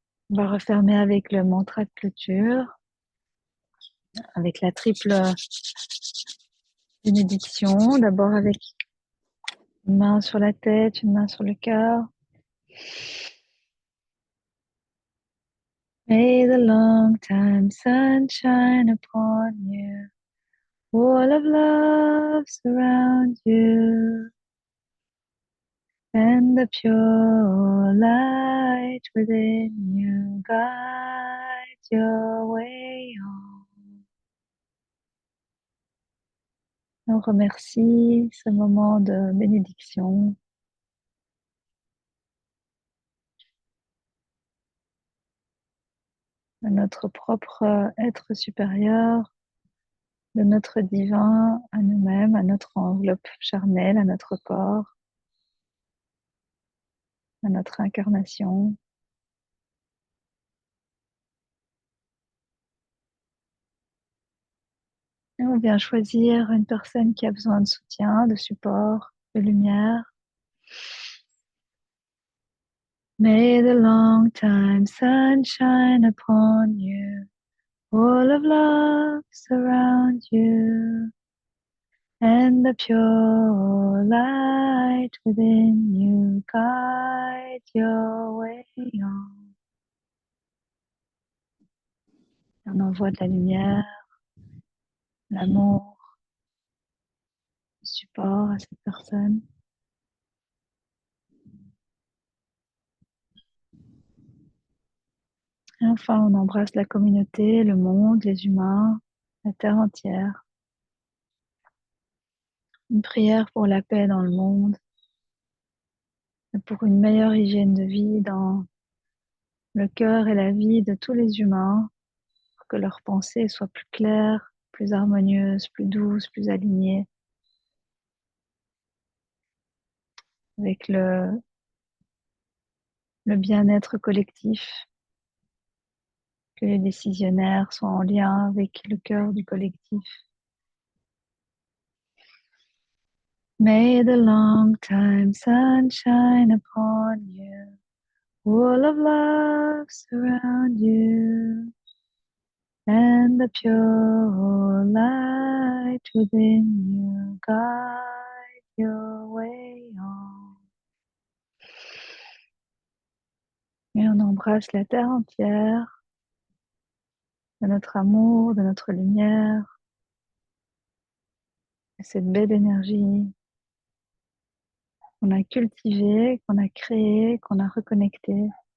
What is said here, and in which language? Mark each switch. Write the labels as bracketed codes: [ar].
[fr] On va refermer avec le mantra de clôture, avec la triple bénédiction. D'abord avec une main sur la tête, une main sur le cœur. [en] May the long time sun shine upon you. Wall of love surround you. And the pure light within you guide your way on. [fr] On remercie ce moment de bénédiction. De notre propre être supérieur, de notre divin à nous-mêmes, à notre enveloppe charnelle, à notre corps, à notre incarnation. Et on vient choisir une personne qui a besoin de soutien, de support, de lumière. [en] May the long time sun shine upon you, all of love surround you, and the pure light within you guide your way on. [fr] On envoie de la lumière, l'amour, le support à cette personne. Et enfin, on embrasse la communauté, le monde, les humains, la terre entière. Une prière pour la paix dans le monde, et pour une meilleure hygiène de vie dans le cœur et la vie de tous les humains, pour que leurs pensées soient plus claires, plus harmonieuses, plus douces, plus alignées avec le bien-être collectif, que les décisionnaires soient en lien avec le cœur du collectif. [en] May the long time sun shine upon you, wall of love surround you, and the pure light within you guide your way on. [fr] Et on embrasse la terre entière de notre amour, de notre lumière. cette belle énergie qu'on a cultivée, qu'on a créée, qu'on a reconnectée.